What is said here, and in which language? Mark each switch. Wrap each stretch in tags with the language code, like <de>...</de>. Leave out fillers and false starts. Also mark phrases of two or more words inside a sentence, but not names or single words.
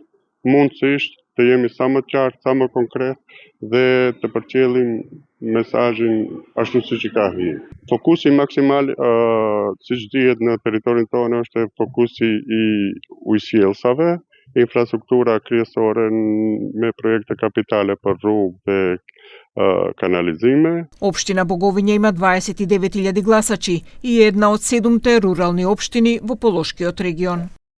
<sq>Mundësisht të jemi sa më qartë, sa më konkret dhe të përcjellim mesazhin ashtu siç i ka hyrë. Fokusi maksimal, siç dihet në territorin tonë, është fokusi i ujësjellsave, infrastruktura kryesore me projekte kapitale për rrugë dhe kanalizime.</sq> <mk>Општина Боговиње има 29.000 гласачи и е една од 7 рурални општини во Полошкиот регион.</mk>